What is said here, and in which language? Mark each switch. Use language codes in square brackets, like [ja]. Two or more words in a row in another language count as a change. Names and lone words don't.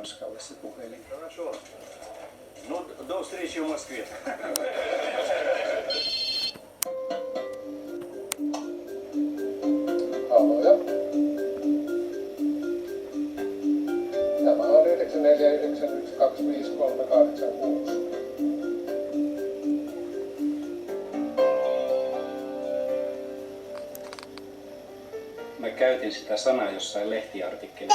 [fi] Tanskalle se puhelin. [ru] Хорошо. Ну, до встречи в Москве. [fi] Aloja. Tämä on 9491253886. Mä käytin sitä sanaa jossain lehtiartikkelissa.